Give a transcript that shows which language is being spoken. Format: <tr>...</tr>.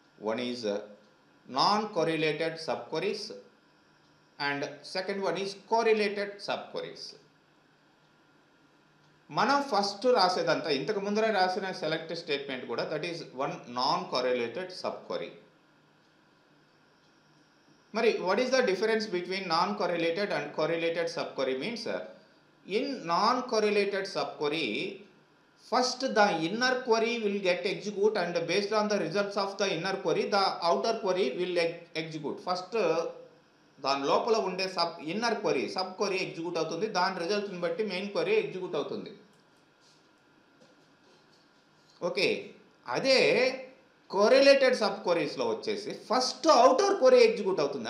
<en>One is non correlated sub queries and second one is correlated sub queries.</en> <te>మనం first రాసేదంతా ఇంతకు ముందర రాసిన select statement కూడా</te> <en>That is one non correlated sub query. మరి what is the difference between non-correlated and correlated subquery means? In non-correlated subquery, first the inner query will get execute and based on the results of the inner query, the outer query will execute.</en> <te>First దాని లోపల ఉండే inner query, sub query execute అవుతుంది, దాని రిజల్ట్ని బట్టి main query execute అవుతుంది. Okay, అదే correlated sub క్వరీస్లో వచ్చేసి first outer query execute అవుతుంది.</te>